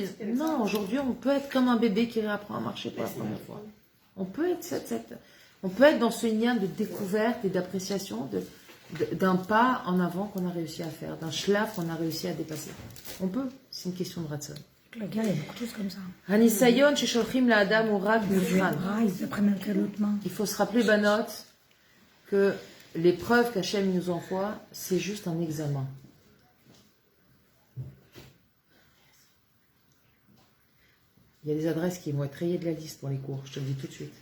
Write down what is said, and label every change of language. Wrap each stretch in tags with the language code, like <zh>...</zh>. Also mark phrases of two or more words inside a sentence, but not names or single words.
<fr>Non, aujourd'hui, on peut être comme un bébé qui réapprend à marcher pour la première fois. On peut être on peut être dans ce lien de découverte et d'appréciation d'un pas en avant qu'on a réussi à faire, d'un schlaf qu'on a réussi à dépasser. On peut, c'est une question de ratson. La guerre, il y a beaucoup de choses comme ça.</fr> <he>הניסיון ששולחים לאדם ורק מבחן.</he> <fr>Ah, ils apprennent avec l'autre main. Il faut se rappeler, Banot, que l'épreuve qu'Hachem nous envoie, c'est juste un examen. Il y a des adresses qui vont être rayées de la liste pour les cours, je te le dis tout de suite.</fr>